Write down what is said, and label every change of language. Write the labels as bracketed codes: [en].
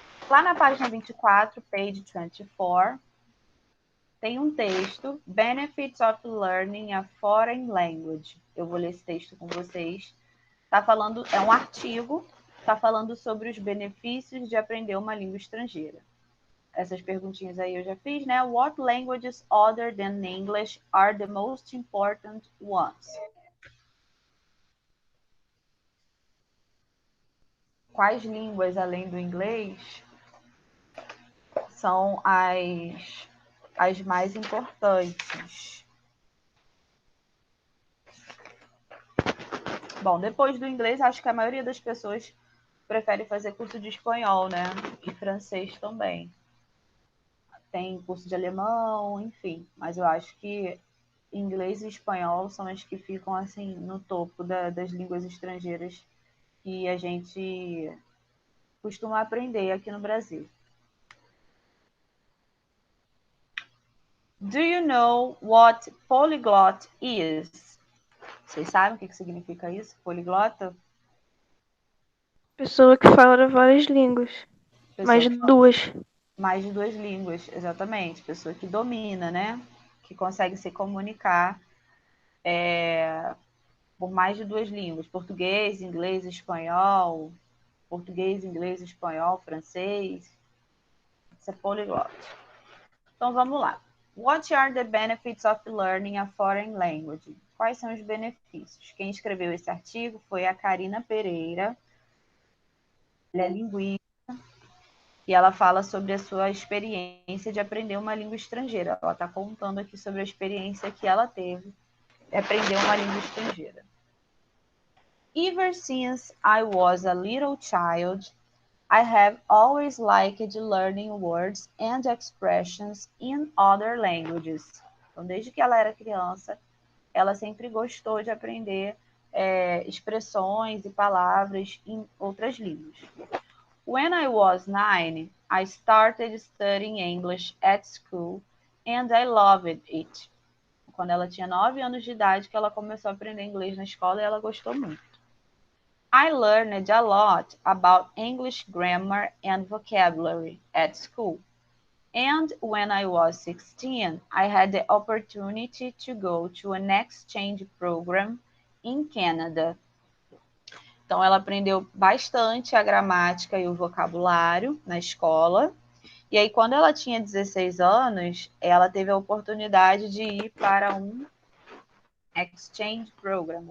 [pt] Lá na página 24, [en] page 24, [pt] tem um texto, Benefits of Learning a Foreign Language. Eu vou ler esse texto com vocês. Tá falando, é um artigo, tá falando sobre os benefícios de aprender uma língua estrangeira. Essas perguntinhas aí eu já fiz, né? [en] What languages other than English are the most important ones? [pt] quais línguas além do inglês são as mais importantes. Bom, depois do inglês, acho que a maioria das pessoas prefere fazer curso de espanhol, né? E francês também. Tem curso de alemão, enfim. Mas eu acho que inglês e espanhol são as que ficam assim no topo das línguas estrangeiras que a gente costuma aprender aqui no Brasil. [en] Do you know what polyglot is? [pt] Vocês sabem o que significa isso? Poliglota? Pessoa que fala várias línguas. Mais de duas. Mais de 2 línguas, exatamente. Pessoa que domina, né? Que consegue se comunicar por mais de 2 línguas. Português, inglês, espanhol. Português, inglês, espanhol, francês. Isso é polyglot. Então, vamos lá. [en] What are the benefits of learning a foreign language? [pt] Quais são os benefícios? Quem escreveu esse artigo foi a Karina Pereira. Ela é linguista e ela fala sobre a sua experiência de aprender uma língua estrangeira. Ela está contando aqui sobre a experiência que ela teve de aprender uma língua estrangeira. [en] Ever since I was a little child, I have always liked learning words and expressions in other languages. [pt] Então, desde que ela era criança, ela sempre gostou de aprender expressões e palavras em outras línguas. [en] When I was 9, I started studying English at school and I loved it. [pt] Quando ela tinha 9 anos de idade, que ela começou a aprender inglês na escola e ela gostou muito. [en] I learned a lot about English grammar and vocabulary at school. And when I was 16, I had the opportunity to go to an exchange program in Canada. [pt] Então, ela aprendeu bastante a gramática e o vocabulário na escola. E aí, quando ela tinha 16 anos, ela teve a oportunidade de ir para um exchange program.